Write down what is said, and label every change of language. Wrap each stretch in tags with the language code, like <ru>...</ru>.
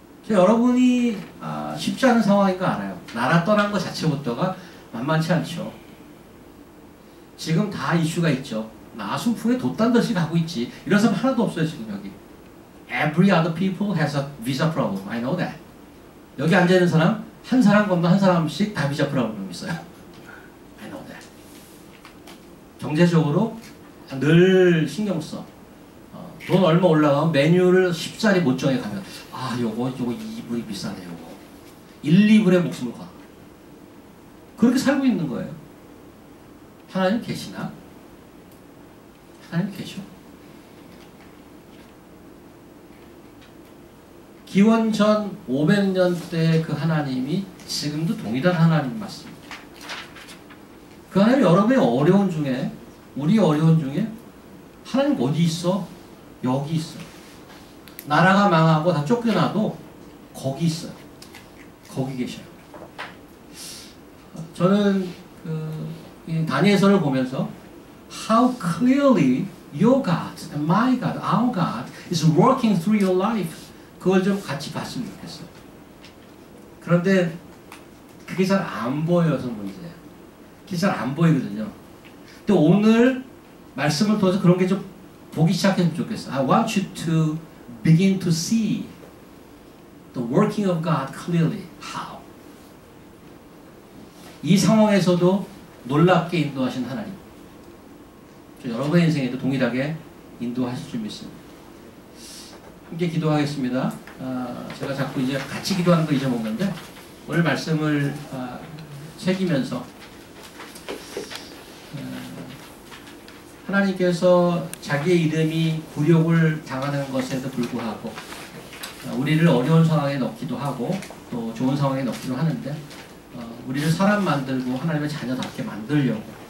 <ko>여러분이 쉽지 않은 상황인 거 알아요. 나라 떠난 것 자체부터가 만만치 않죠. 지금 다 이슈가 있죠. 나 순풍에 돛단 듯이 가고 있지. 이런 사람 하나도 없어요 지금 여기.</ko> <en>Every other people has a visa problem. I know that.</en> <ko>여기 앉아있는 사람 한 사람 건너 한 사람씩 다 비자 프로블럼 있어요.</ko> <en>I know that.</en> <ko>경제적으로 늘 신경 써. 돈 얼마 올라가면 메뉴를 10자리 못 정해 가면 요거 2불이 비싸네 요거 1, 2불의 목숨을 걸. 그렇게 살고 있는 거예요. 하나님 계시나? 하나님 계셔. 기원전 500년 때 그 하나님이 지금도 동일한 하나님 맞습니다. 그 하나님 여러분의 어려운 중에 우리 어려운 중에 하나님 어디 있어? 여기 있어. 나라가 망하고 다 쫓겨나도 거기 있어요. 거기 계셔요. 저는 이 다니엘서를 보면서</ko> <en>how clearly your God and my God, our God is working through your life.</en> <ko>그걸 좀 같이 봤으면 좋겠어요. 그런데 그게 잘 안 보여서 문제예요. 그게 잘 안 보이거든요. 근데 오늘 말씀을 통해서 그런 게 좀 보기 시작했으면 좋겠어요.</ko> <en>I want you to begin to see the working of God clearly. How?</en> <ko>이 상황에서도 놀랍게 인도하신 하나님. 여러분의 인생에도 동일하게 인도하실 줄 믿습니다. 함께 기도하겠습니다. 제가 자꾸 이제 같이 기도하는 거 잊어먹는데 오늘 말씀을 새기면서 하나님께서 자기의 이름이 굴욕을 당하는 것에도 불구하고 우리를 어려운 상황에 넣기도 하고 또 좋은 상황에 넣기도 하는데 우리를 사람 만들고 하나님의 자녀답게 만들려고</ko>